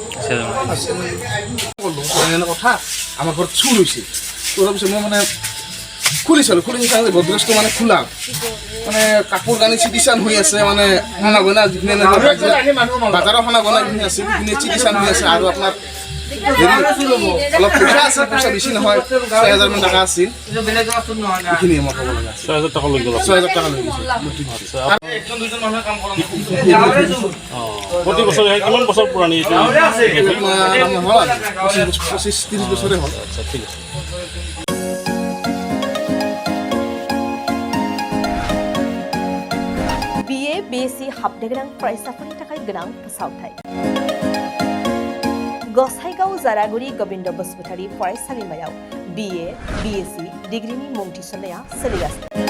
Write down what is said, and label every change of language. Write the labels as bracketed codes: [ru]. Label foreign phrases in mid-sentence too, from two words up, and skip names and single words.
[as] কথা আমাৰ ঘৰত চুৰ হৈছে চুৰ পিছত মই মানে খুলিছিলোঁ গডৰেজটো মানে খোলা মানে কাপোৰ কানি চিটিচান হৈ আছে মানে সোণা গয়না যিখিনি বাজাৰৰ সোণা গয়না যিখিনি আছে সেইখিনি চিটিচান হৈ আছে আৰু আপোনাৰ অলপ পইচা আছে পইচা বেছি নহয় 6,000 মান টকা আছিল এইখিনি মই ক'ব লগা 6,000 টকা লৈ গ'ল 6,000 টকা লৈ গৈছে একজন দুজন মানুহে কাম কৰা প্ৰতি বছৰ কিমান বছৰ পুৰণি এইটো হ'ল 25-30 বছৰে হ'ল আচ্ছা ঠিক আছে [brx] BA BSc हाबनो गोनां फरायसाफोरनि थाखाय गोनां फोसावथाय गसाइगाव जारागुरि गोविन्द बसुमतारी फरायसालिमायाव BA BSc डिग्रीनि मुं थिसननाया सोलिगासिनो